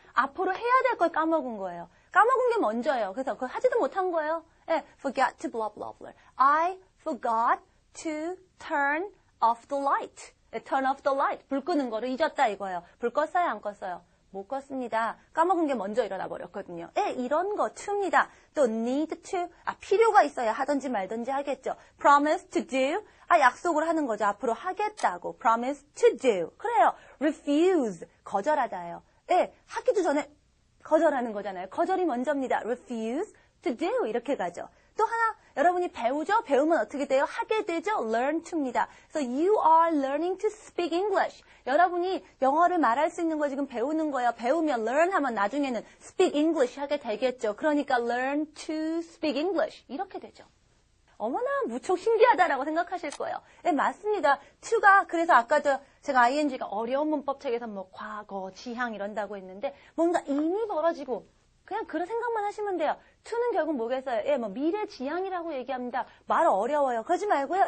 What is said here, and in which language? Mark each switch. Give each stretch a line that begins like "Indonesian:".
Korean: 앞으로 해야 될 걸 까먹은 거예요. 까먹은 게 먼저예요. 그래서 그걸 하지도 못한 거예요.
English: 예, forgot to blah, blah, blah. I forgot to turn off the light. 예, turn off the light.
Korean: 불 끄는 거를 잊었다 이거예요. 불 껐어요? 안 껐어요? 못 껐습니다. 까먹은 게 먼저 일어나 버렸거든요. 예, 이런 거 to입니다. 또 need to, 필요가 있어야 하든지 말든지 하겠죠.
English: promise to do,
Korean: 약속을 하는 거죠. 앞으로 하겠다고.
English: promise to do.
Korean: 그래요. refuse, 거절하다예요. 예, 하기도 전에 거절하는 거잖아요. 거절이 먼저입니다.
English: refuse to do
Korean: 이렇게 가죠. 또 하나 여러분이 배우죠? 배우면 어떻게 돼요? 하게 되죠?
English: learn to입니다.
Korean: 그래서
English: you are learning to speak English.
Korean: 여러분이 영어를 말할 수 있는 거 지금 배우는 거예요. 배우면 learn 하면 나중에는
English: speak English
Korean: 하게 되겠죠. 그러니까
English: learn to speak English
Korean: 이렇게 되죠. 어머나 무척 신기하다라고 생각하실 거예요. 네, 맞습니다. to가 그래서 아까도 제가 ing가 어려운 문법책에서 뭐 과거, 지향 이런다고 했는데 뭔가 이미 벌어지고 그냥 그런 생각만 하시면 돼요. to는 결국 뭐겠어요? 예, 뭐 미래 지향이라고 얘기합니다. 말 어려워요. 그러지 말고요.